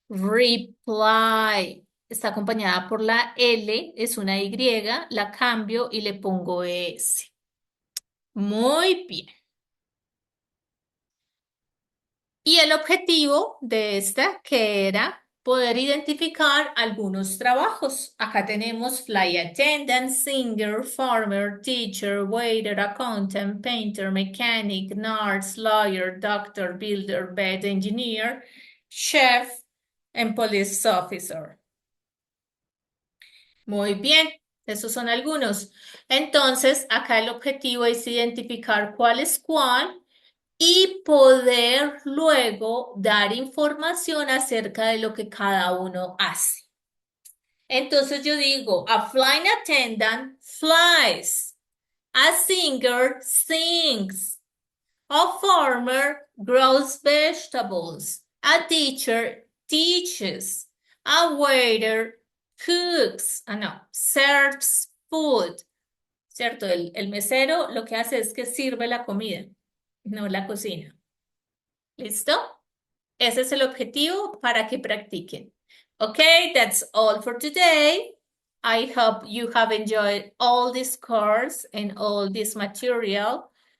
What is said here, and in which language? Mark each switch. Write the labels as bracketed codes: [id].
[es] Reply está acompañada por la L, es una Y, la cambio y le pongo S. Muy bien. Y el objetivo de esta, que era poder identificar algunos trabajos. Acá tenemos [en] flight attendant, singer, farmer, teacher, waiter, accountant, painter, mechanic, nurse, lawyer, doctor, builder, vet, engineer, chef, and police officer. [es] Muy bien, esos son algunos. Entonces, acá el objetivo es identificar cuál es cuál y poder luego dar información acerca de lo que cada uno hace. Entonces yo digo, [en] a flight attendant flies, a singer sings, a farmer grows vegetables, a teacher teaches, a waiter cooks, no, serves food, ¿cierto? [es] El mesero lo que hace es que sirve la comida, no la cocina. ¿Listo? Ese es el objetivo para que practiquen. [en] Okay, that's all for today. I hope you have enjoyed all this course and all this material.